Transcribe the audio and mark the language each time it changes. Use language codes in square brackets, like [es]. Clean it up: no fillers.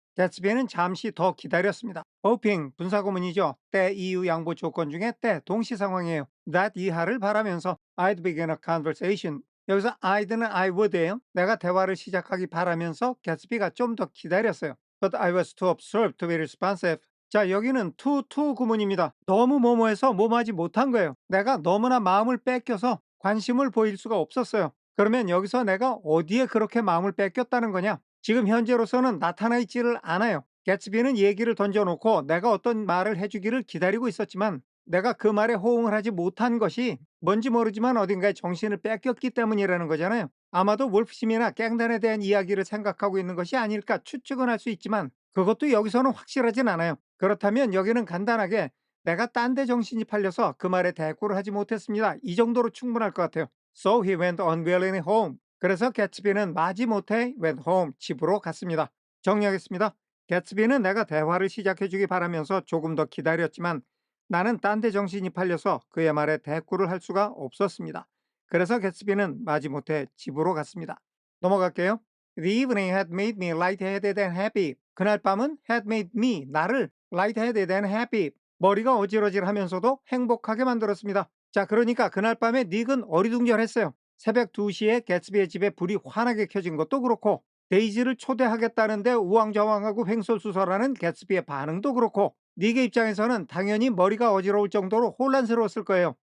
[ko] 개츠비는 잠시 더 기다렸습니다. hoping 분사구문이죠. 때 이유 양보 조건 중에 때 동시 상황이에요. [en] that [ko] 이하를 바라면서 [en] I'd begin a conversation. [ko] 여기서 I'd는 I would예요. 내가 대화를 시작하기 바라면서 개츠비가 좀 더 기다렸어요. [en] But I was too absorbed to be responsive. [ko] 자, 여기는 to 구문입니다. 너무 뭐뭐해서 뭐뭐하지 못한 거예요. 내가 너무나 마음을 뺏겨서 관심을 보일 수가 없었어요. 그러면 여기서 내가 어디에 그렇게 마음을 뺏겼다는 거냐? 지금 현재로서는 나타나 있지를 않아요. 개츠비는 얘기를 던져놓고 내가 어떤 말을 해주기를 기다리고 있었지만 내가 그 말에 호응을 하지 못한 것이 뭔지 모르지만 어딘가에 정신을 뺏겼기 때문이라는 거잖아요. 아마도 wolf심이나 갱단에 대한 이야기를 생각하고 있는 것이 아닐까 추측은 할 수 있지만 그것도 여기서는 확실하진 않아요. 그렇다면 여기는 간단하게 내가 딴 데 정신이 팔려서 그 말에 대꾸를 하지 못했습니다. 이 정도로 충분할 것 같아요. [en] So he went unwillingly home. [ko] 그래서 개츠비는 마지못해 [en] went home, [ko] 집으로 갔습니다. 정리하겠습니다. 개츠비는 내가 대화를 시작해주기 바라면서 조금 더 기다렸지만 나는 딴 데 정신이 팔려서 그의 말에 대꾸를 할 수가 없었습니다. 그래서 개츠비는 마지못해 집으로 갔습니다. 넘어갈게요. [en] The evening had made me lightheaded and happy. [ko] 그날 밤은 [en] had made me, [ko] 나를 [en] lightheaded and happy. [ko] 머리가 어질어질하면서도 행복하게 만들었습니다. 자, 그러니까 그날 밤에 닉은 어리둥절했어요. 새벽 2시에 개츠비의 집에 불이 환하게 켜진 것도 그렇고 데이지를 초대하겠다는데 우왕좌왕하고 횡설수설하는 개츠비의 반응도 그렇고 닉의 입장에서는 당연히 머리가 어지러울 정도로 혼란스러웠을 거예요.